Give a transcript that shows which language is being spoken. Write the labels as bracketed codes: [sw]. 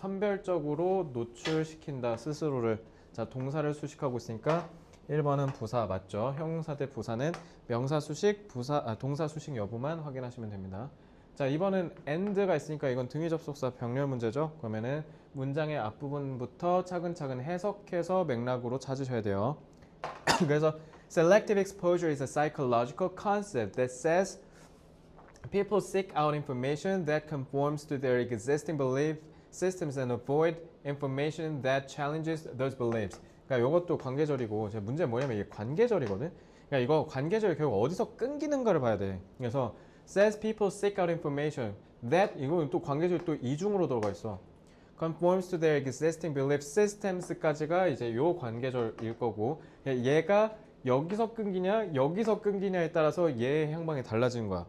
[ko] 선별적으로 노출시킨다 스스로를. 자, 동사를 수식하고 있으니까 1번은 부사 맞죠. 형용사 대 부사는 명사 수식, 동사 수식 여부만 확인하시면 됩니다. 자, 2번은 and가 있으니까 이건 등위 접속사 병렬 문제죠. 그러면은 문장의 앞부분부터 차근차근 해석해서 맥락으로 찾으셔야 돼요. 그래서 [en] selective exposure is a psychological concept that says people seek out information that conforms to their existing belief systems and avoid information that challenges those beliefs. [ko] 그러니까 이것도 관계절이고, 제 문제 뭐냐면 이게 관계절이거든. 그러니까 이거 관계절이 결국 어디서 끊기는가를 봐야 돼. 그래서 [en] says people seek out information that, [ko] 이거는 또 관계절이 또 이중으로 들어가 있어. [en] conforms to their existing belief systems [ko] 까지가 이제 요 관계절일 거고, 얘가 여기서 끊기냐 여기서 끊기냐에 따라서 얘의 향방이 달라지는 거야.